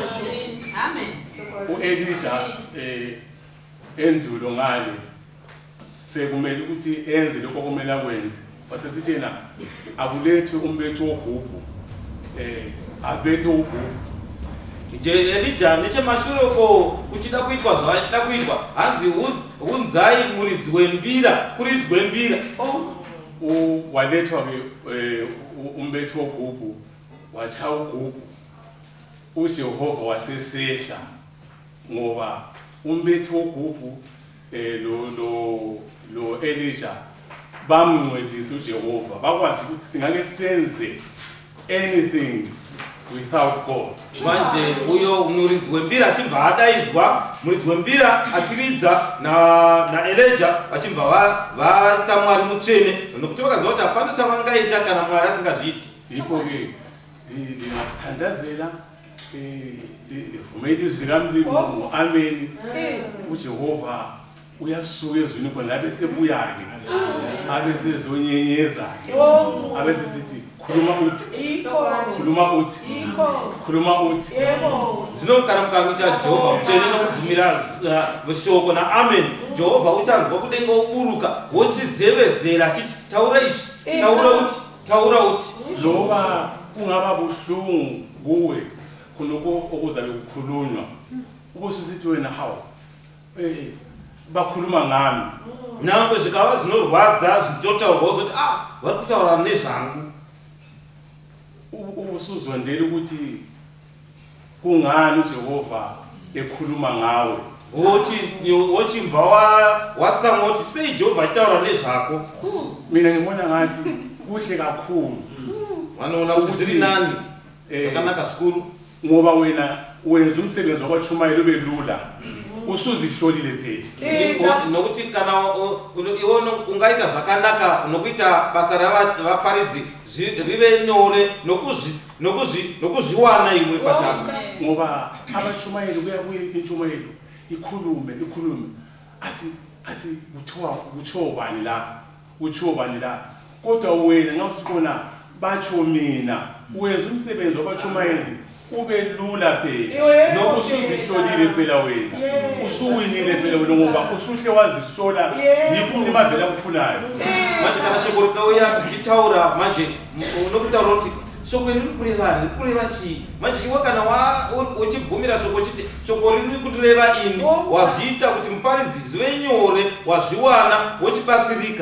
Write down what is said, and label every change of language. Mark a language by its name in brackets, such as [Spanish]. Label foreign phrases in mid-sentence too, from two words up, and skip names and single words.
[North Ndebele] uElijah endulo ngale sekumele ukuthi enze lokho okumele akwenze. Wasesithi yena akulethwe umbethu wogubhu abethe ugubhu. [Shona] Elijah nechemashure uko uchida kuitwa zvachida kuitwa hanzi unzai muridzi wembira kuridzwe mbira. [North Ndebele] Walethwa ke umbethu wogubhu wacha ugubhu. uJehova wasesehla ngoba umbethu wogubhu lo Elijah bamngcwelisa uJehova. Bakwazi ukuthi singake senze [English] anything without God. [Shona] Manje uyo muridzi wembira achibva adaidzwa muridzi wembira achiridza na Elijah achibva vata Mwari mutsvene nokuti vakaziva kuti hapana chavangaita kana Mwari asingazviiti. [North Ndebele] Yiko ke ndingasithandazela livumela izwi likamlimo ngo-amen. uJehova uyasuka ezwini khona abe sebuya-ke abe sezonyenyeza-ke abe sesithi khuluma uthi khuluma uthi khuluma uthi. [Shona] Zvino kana mukamisa Jehovha mutsvene nokubvumira shoko na-amen Jehovha uchanzwa kudenga uburuka wochizevezera achiti taura ichi taura uti taura uti. [North Ndebele] Loba kungaba buhlungu kuwe khonoko okuzabe kukhulunywa ubususithi wena hawu bakhuluma ngami [Shona] nyangwe zvikava zvinorwadza zvichitaurwa kuti vari kutaura nezvangu [North Ndebele] usuzondela ukuthi kungani uJehova ekhuluma ngawe [Shona] wochimba watsamwa kuti sei Jehovha achitaura nezvako [North Ndebele] mina ngibona ngathi kuhle kakhulu [Shona] vanoona kuti zviri nani zvakanaka zvikuru [North Ndebele] ngoba wena wenza umsebenzi wakwachumayela ube lula usuzihlolile phela [Shona] nokuti kana iwe ungaita zvakanaka nokuita basa ravaparidzi rive nyore nokuzviwana iwe pachako [North Ndebele] ngoba abachumayeli kuyabuye inchumayelo ikhulume athi kutsho bani la kodwa wena nxa usibona batsho mina wenza umsebenzi wabachumayeli ube lula phela nokusuzihlolile phela wena usuwinile phela wena ngoba usuhle wazihlola yikho nimavela kufunayo [Shona] manje kana shoko rikauya kuchitaura manje unokutaura kuti shoko riri kureva chii manje iwe kana uchibvumira shoko chiti shoko riri kutireva ini wazviita kuti muparidzi zive nyore wazviwana wochibatsirika